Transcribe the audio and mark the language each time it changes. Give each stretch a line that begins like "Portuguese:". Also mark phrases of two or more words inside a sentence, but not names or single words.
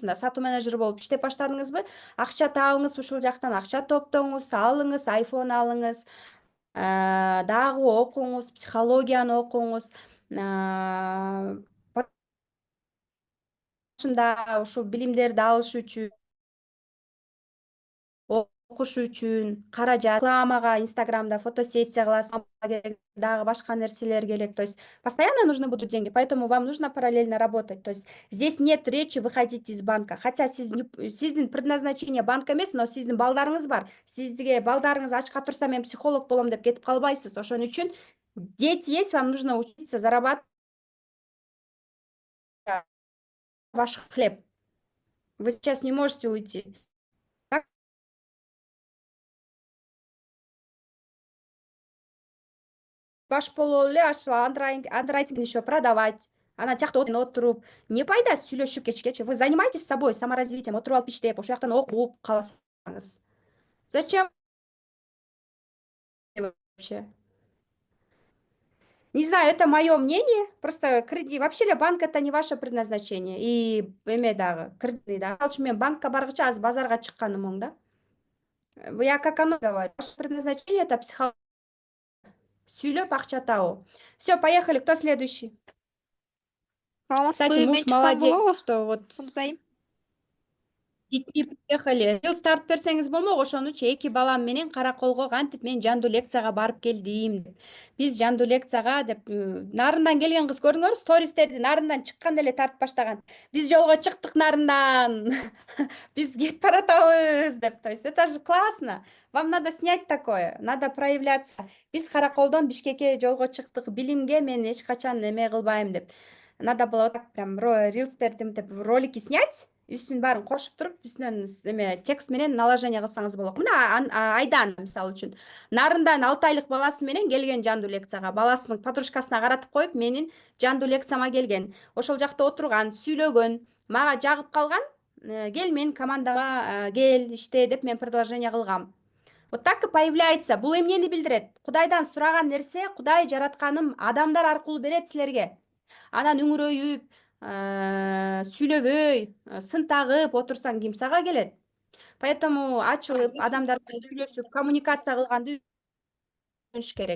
Kyrgyz: Мында сатуу менеджери болуп иштеп баштадыңызбы? Акча табыңыз, ушул жактан акча топтоңуз, алыңыз, iPhone алыңыз, дагы окуңуз, психологияны окуңуз. Башында ушул билимдерди алыш үчүн, окуш үчүн каражат, рекламага, Инстаграмда фотосессия кыласыз, дагы башка нерселер керек.
Russian: То есть постоянно нужны будут деньги, поэтому вам нужно параллельно работать. То есть здесь нет речи выходить из банка.
Kyrgyz: Хотя сиздин предназначение банк эмес, но сиздин балдарыңыз бар. Сизге балдарыңыз ачка турса мен психолог болом деп кетип калбайсыз. Ошон үчүн
Russian: дети есть, вам нужно учиться зарабатывать ваш хлеб. Вы сейчас не можете уйти.
Kyrgyz: Баш болуп эле ошол андеррайтинг
Russian: еще продавать.
Kyrgyz: Анан тиякта отуруп, не пайда сүйлөшүп кечкечи.
Russian: Вы занимаетесь собой, саморазвитием,
Kyrgyz: отуруп алып иштеп, ошол жактан окуп каласыңыз.
Russian: Зачем вообще? Не знаю, это мое мнение. Просто кредит, вообще ли банк это не ваше предназначение.
Kyrgyz: И эме дагы, кредит дагы. Ал үчүн мен банкка баргыча азыр базарга чыкканым оң да.
Russian: Я как оно говорю, ваше предназначение это психология.
Kyrgyz: Сүйлөп акча табуу.
Russian: Все, поехали. Кто следующий? Кстати, муж молодец, что вот... Детьми приехали.
Kyrgyz: Рилс тартып берсеңиз болмок, ошонучу 2 балам менен Караколго кантип мен жандуу лекцияга барып келдим деп. Биз жандуу лекцияга деп нарындан келген кыз көрдүңөрбү, стористерди нарындан чыкканда эле тартып баштаган. Биз жолго чыктык нарындан. Биз кетип баратабыз деп.
Russian: То есть это же классно. Вам надо снять такое, надо проявляться.
Kyrgyz: Биз Караколдон Бишкекке жолго чыктык, билимге мен эч качан эме кылбайм деп.
Russian: Надо было вот так прям
Kyrgyz: рилстерди мынтип
Russian: ролики снять,
Kyrgyz: үстүн баарын кошуп туруп, үстүнөн эме текст менен наложение кылсаңыз болот. Мына Айдан мисалы үчүн нарындан 6 айлык баласы менен келген жандуу лекцияга, баласынын подружкасына каратып коюп, менин жандуу лекцияма келген. Ошол жакта отурган, сүйлөгөн, мага жагып калган. Кел менин командама, кел иште деп мен предложение кылгам.
Russian: Вот так и появляется.
Kyrgyz: Бул эмнени билдирет? Кудайдан сураган нерсе, Кудай жаратканым адамдар аркылуу берет силерге. Анан үңүрөйүп, сүйлөбөй, сын тагып отурсаң ким сага келет? Поэтому ачылып, адамдар менен сүйлөшүп, коммуникация кылганды үйрөнүш керек.